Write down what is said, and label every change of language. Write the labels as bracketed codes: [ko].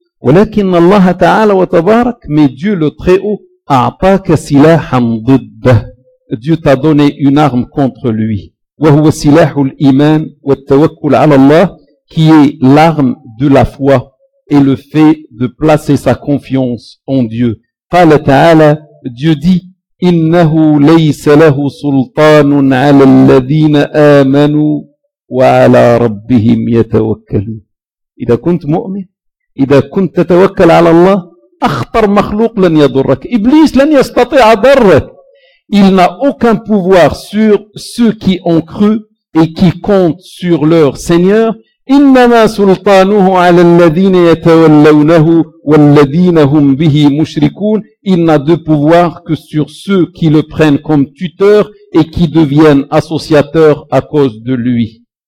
[ar] ولكن الله تعالى وتبارك, [fr] mais Dieu le Très-Haut, [ar] أعطاك سلاحا ضده, [fr] Dieu t'a donné une arme contre lui, [ar] وهو سلاح الإيمان والتوكل على الله, [fr] qui est l'arme de la foi et le fait de placer sa confiance en Dieu. [ar] قال تعالى, [fr] Dieu dit, [ar] إنه ليس له سلطان على الذين آمنوا وعلى ربهم يتوكلون. إذا كنت مؤمن, إذا كنت تتوكل على الله, أخطر مخلوق لن يضرك. إبليس لن يستطيع ضرك. [fr] Il n'a aucun pouvoir sur ceux qui ont cru et qui comptent sur leur Seigneur. [ar] إنما سلطانه على الذين يتولونه والذين هم به مشركون. [fr] Il n'a de pouvoir que sur ceux qui le prennent comme tuteur et qui deviennent associateurs à cause de lui.